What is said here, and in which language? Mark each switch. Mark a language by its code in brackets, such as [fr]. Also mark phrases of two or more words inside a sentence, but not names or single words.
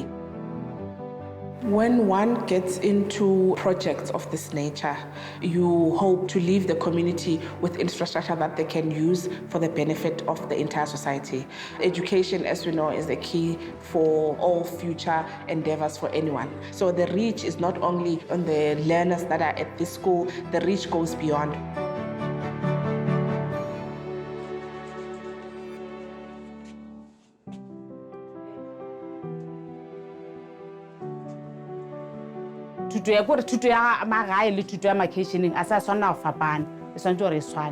[en] When one gets into projects of this nature, you hope to leave the community with infrastructure that they can use for the benefit of the entire society. Education, as we know, is the key for all future endeavors for anyone. So the reach is not only on the learners that are at this school, the reach goes beyond. [nso] Thuto ya gore thuto ya magae le thuto ya makeisheneng a sa tshwana go fapana e tshwanetse gore e tshwane.